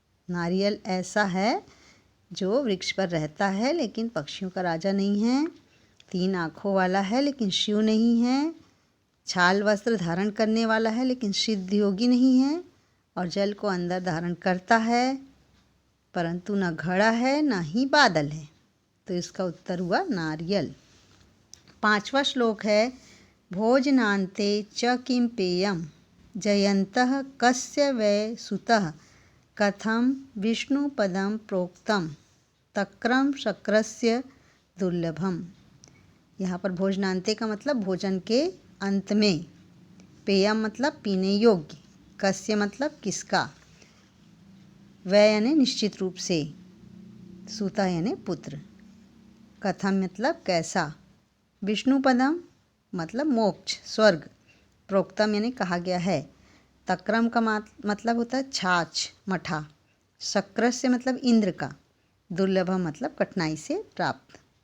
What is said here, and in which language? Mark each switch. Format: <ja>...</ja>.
<hi>नारियल ऐसा है जो वृक्ष पर रहता है लेकिन पक्षियों का राजा नहीं है, 3 आँखों वाला है लेकिन शिव नहीं है, छाल वस्त्र धारण करने वाला है लेकिन सिद्ध योगी नहीं है, और जल को अंदर धारण करता है परंतु न घड़ा है ना ही बादल है। तो इसका उत्तर हुआ नारियल। 5वां श्लोक है</hi> <sa>भोजनान्ते च किं पेयं जयन्तः कस्य वै सुतः कथं विष्णुपदं प्रोक्तं तक्रं शक्रस्य दुर्लभम।</sa> <hi>यहाँ पर भोजनान्ते का मतलब भोजन के अंत में, पेयम मतलब पीने योग्य, कस्य मतलब किसका, वै यानी निश्चित रूप से, सुता यानी पुत्र, कथम मतलब कैसा, विष्णुपदम मतलब मोक्ष स्वर्ग, प्रोक्तम यानी कहा गया है, तक्रम का मतलब होता है छाछ मठा, शक्रस्य मतलब इंद्र का, दुर्लभम मतलब कठिनाई से प्राप्त।</hi>